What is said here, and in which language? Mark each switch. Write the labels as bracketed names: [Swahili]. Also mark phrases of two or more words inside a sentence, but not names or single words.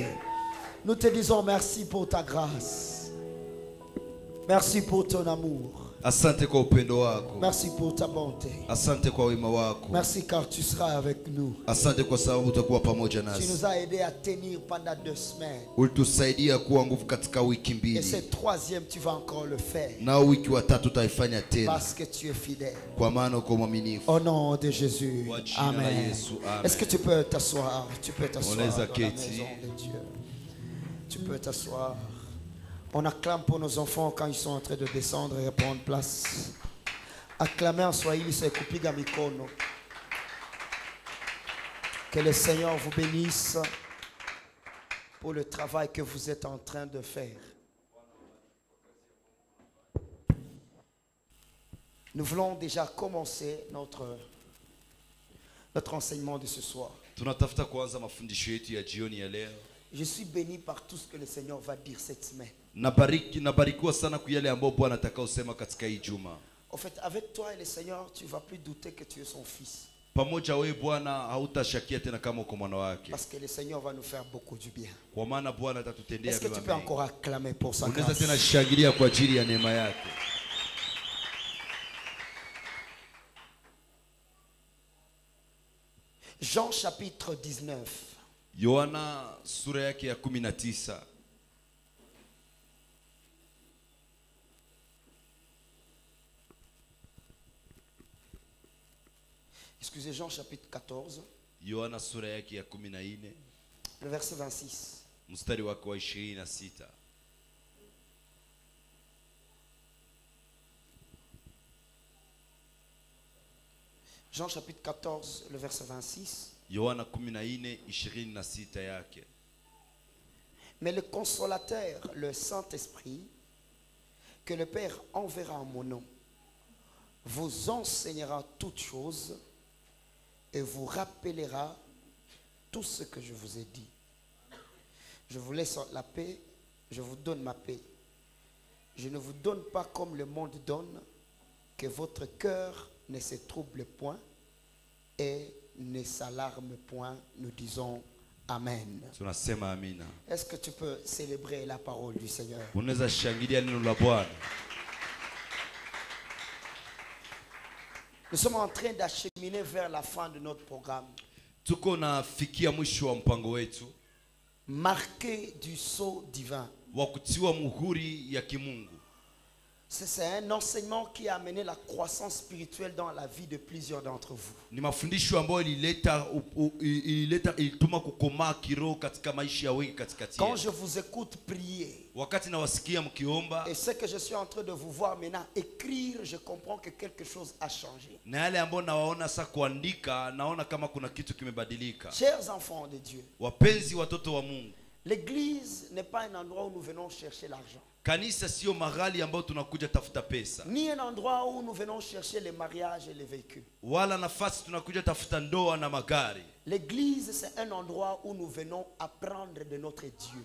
[French] Nous te disons merci pour ta grâce. Merci pour ton amour. [Swahili] Asante kwa upendo wako. [French] Merci pour ta bonté. [Swahili] Asante kwa wema wako. [French] Merci car tu seras avec nous. [Swahili] Asante kwa sababu utakuwa pamoja [French] Tu [Swahili] nasi. [French] nous as aidés à tenir pendant 2 semaines. [Swahili] Ulitusaidia kuwa nguvu katika wiki [French] Et [Swahili] mbili. [French] cette 3e, tu vas encore le faire. [Swahili] Na wiki wa tatu utaifanya tena. [French] Parce que tu es fidèle. [Swahili] Kwa maana uko mwaminifu. [French] Au nom de Jésus. [Swahili] Kwa jina la Amen. Yesu. [French] Amen. Est-ce que tu peux t'asseoir? Tu peux t'asseoir dans [Swahili] Unaweza [French] la [Swahili] keti. [French] maison de Dieu. Tu peux t'asseoir. On acclame pour nos enfants quand ils sont en train de descendre et prendre place. Acclamez en Swahili, c'est [Swahili] kupiga mikono. [French] Que le Seigneur vous bénisse pour le travail que vous êtes en train de faire. Nous voulons déjà commencer notre enseignement de ce soir. [Swahili] Tunatafuta kuanza mafundisho yetu ya jioni ya leo. [French] Je suis béni par tout ce que le Seigneur va dire cette semaine. [Swahili] Nabarikiwa sana kwa yale ambayo Bwana atakaosema katika hii juma. [French] En fait, avec toi et le Seigneur, tu ne vas plus douter que tu es son fils. [Swahili] Pamoja wewe Bwana hautashakia tena kama uko mwana wake. [French] Parce que le Seigneur va nous faire beaucoup du bien. [Swahili] Kwa maana Bwana atatutendea [French] Est-ce que tu peux encore acclamer pour sa [Swahili] Unaweza [French] grâce? [Swahili] tena shangilia kwa ajili ya neema yake. [French] Jean chapitre 19. [Swahili] Yohana sura yake ya 19. [French] Excusez, Jean chapitre 14, [Swahili] Yohana sura yake ya 14, [French] le verset 26. [Swahili] mstari wake wa 26. [French] Jean chapitre 14, le verset 26. [Swahili] Yohana 14, 26 yake. [French] Mais le consolateur, le Saint-Esprit, que le Père enverra en mon nom, vous enseignera toutes choses et vous rappellera tout ce que je vous ai dit. Je vous laisse la paix, je vous donne ma paix. Je ne vous donne pas comme le monde donne, que votre cœur ne se trouble point et ne s'alarme point. Nous disons Amen. [Swahili] Tunasema amina. [French] Est-ce que tu peux célébrer la parole du Seigneur? [Swahili] Unaweza shangilia neno la Bwana. [French] Nous sommes en train d'acheminer vers la fin de notre programme. [Swahili] Tuko nafikia mwisho wa mpango wetu. [French] Marqué du sceau divin. [Swahili] Wa kutiwa muhuri ya kimungu. [French] C'est un enseignement qui a amené la croissance spirituelle dans la vie de plusieurs d'entre vous. [Swahili] Ni mafundisho ambayo ilituma kukomaa kiroho katika maisha ya wengi katikati [French] Quand [Swahili] yetu. [French] je vous écoute prier, [Swahili] Wakati nawasikia mkiomba [French] et ce que je suis en train de vous voir maintenant écrire, je comprends que quelque chose a changé. [Swahili] na yale ambayo nawaona sasa kuandika, naona kama kuna kitu kimebadilika. [French] Chers enfants de Dieu, [Swahili] Wapenzi watoto wa Mungu, [French] l'église n'est pas un endroit où nous venons chercher l'argent. [Swahili] kanisa sio mahali ambapo tunakuja tafuta pesa, [French] Ni un endroit où nous venons chercher les mariages et les véhicules. [Swahili] wala nafasi tunakuja tafuta ndoa na magari. [French] L'église, c'est un endroit où nous venons apprendre de notre Dieu.